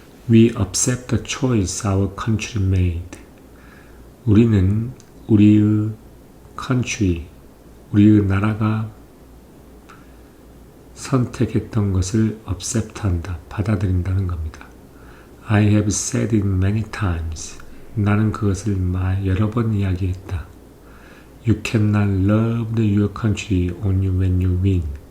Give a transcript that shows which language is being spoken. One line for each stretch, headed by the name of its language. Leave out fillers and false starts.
English: We accept the choice our country made.
Korean: 우리는 우리의 country, 우리의 나라가 선택했던 것을 accept한다, 받아들인다는 겁니다.
English: I have said it many times.
Korean: 나는 그것을 여러 번 이야기했다.
English: You cannot love your country only when you win.